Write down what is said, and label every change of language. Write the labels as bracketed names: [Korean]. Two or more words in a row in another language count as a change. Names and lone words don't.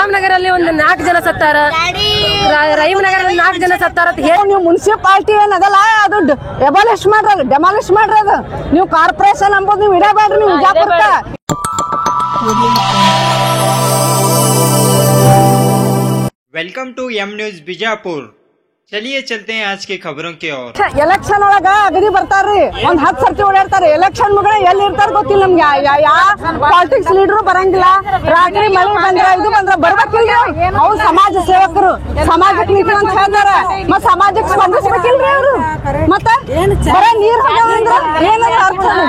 [Kannada] ನಗರಲ್ಲಿ ಒಂದು 4 ಜನ ಸತ್ತಾರ, ರಹೀಮನಗರಲ್ಲಿ 4 ಜನ ಸತ್ತಾರ ಅಂತ ಹೇಳಿ ನೀವು ಮುನ್ಸಿಪಾಲಿಟಿ ಏನದಲ್ಲ ಅದು ಎಬಾಲಿಷ್ ಮಾಡ್ರಿ, ಡೆಮಾಲಿಷ್ ಮಾಡ್ರಿ. ಅದು ನೀವು ಕಾರ್ಪೊರೇಷನ್ ಅಂಬೋದು ನೀವು ಇಡಬೇಡ್ರಿ. ನೀವು ವಿಜಯಪುರಕ್ಕ [English] Welcome to M News Bijapur. [Hindi] चलिए चलते हैं आज की खबरों की ओर। [Kannada] ಎಲೆಕ್ಷನ್ ಒಳಗ ಅಗದಿ ಬರ್ತಾರ್ರಿ, ಒಂದ್ 10 ಸರ್ತಿ ಓಡಾಡ್ತಾರೆ. ಎಲೆಕ್ಷನ್ ಮುಗಡೆ ಎಲ್ಲಿ ಇರ್ತಾರ ಗೊತ್ತಿಲ್ಲ ನಮ್ಗೆ. ಯಾವ [English] politics leader [Kannada] ಬರಂಗಿಲ್ಲ. ರಾತ್ರಿ ಮಳೆ ಬಂದ್ರ ಇದು ಬಂದ್ರ ಬರ್ಬೇಕಿಲ್ರಿ. ಅವ್ರು ಸಮಾಜ ಸೇವಕರು, ಸಮಾಜಕ್ಕೆ ನಿಂತ ಅಂತ ಹೇಳ್ತಾರ. ಮತ್ ಸಮಾಜಕ್ಕೆ ಸ್ಪಂದಿಸ್ಬೇಕಿಲ್ರಿ ಅವ್ರು. ಮತ್ತ ಬರ ನೀರ್ ಹೋಗ್ಯಾವಂದ್ರ ಏನದ ಅರ್ಥ?